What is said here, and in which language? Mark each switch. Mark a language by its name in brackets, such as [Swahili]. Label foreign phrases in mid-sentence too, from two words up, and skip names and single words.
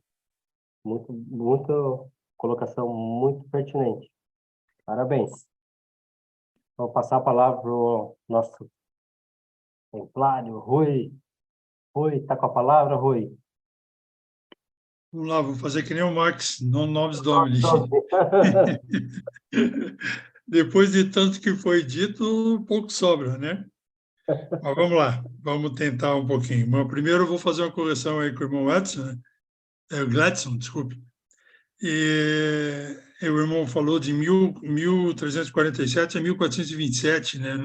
[Portuguese] Muito colocação muito pertinente. Parabéns. Vou passar a palavra para o nosso templário, Rui. Rui, está com a palavra, Rui? Vamos lá, vou fazer que nem o Marx, [Latin] non nobis Domini. [Portuguese] Depois de tanto que foi dito, pouco sobra, né? Mas vamos lá, vamos tentar um pouquinho. Mas primeiro eu vou fazer uma correção aí com o irmão Edson, né? Gladson, desculpe. O irmão falou de 1347 a 1427, né?